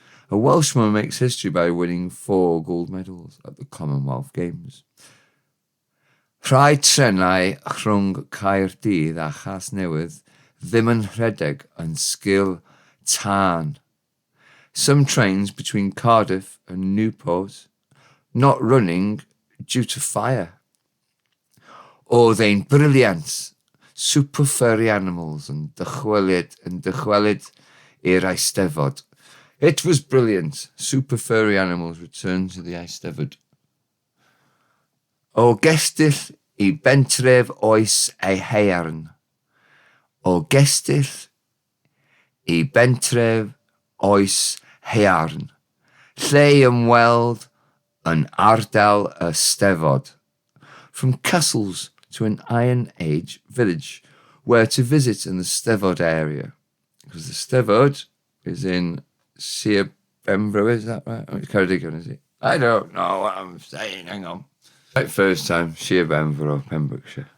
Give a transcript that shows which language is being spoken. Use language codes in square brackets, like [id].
[en] A Welshman makes history by winning 4 gold medals at the Commonwealth Games. [cy] Rhai trenau rhwng Caerdydd a Chasnewydd ddim yn rhedeg yn sgil tân. [en] Some trains between Cardiff and Newport not running due to fire. [cy] Oedd ein [en] brilliant, [cy] super furry animals yn dychwelyd i'r Eisteddfod. [en] It was brilliant. Super furry animals returned to the Eisteddfod. [cy] O gestyll I bentref oes ei haearn. O gestyll I bentref oes haearn. Lle ymweld yn ardal y Steddfod. [en] From castles to an Iron Age village where to visit in the Steddfod area. Because the Steddfod is in Sir Benfro, is that right? It's Ceredigion, is it? I don't know what I'm saying, hang on. Right, first time, Sir Benfro, Pembrokeshire.